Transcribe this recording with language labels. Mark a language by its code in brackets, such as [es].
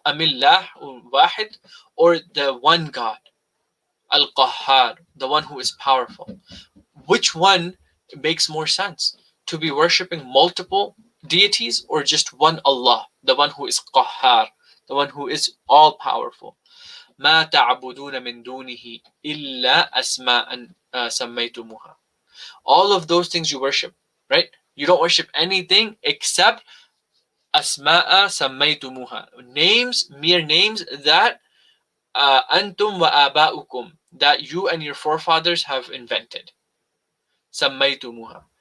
[en] Amillah wahid, or the one God, al-Qahhar, the one who is powerful? Which one makes more sense? To be worshipping multiple deities, or just one Allah, the one who is Qahhar, the one who is all powerful? [ar] ما تعبدون من دونه إلا أسماء سميتموها. [en] All of those things you worship, right? You don't worship anything except asma'a sammaytumuha, names, mere names that antum wa aba'ukum, that you and your forefathers have invented. Sammaytumuha.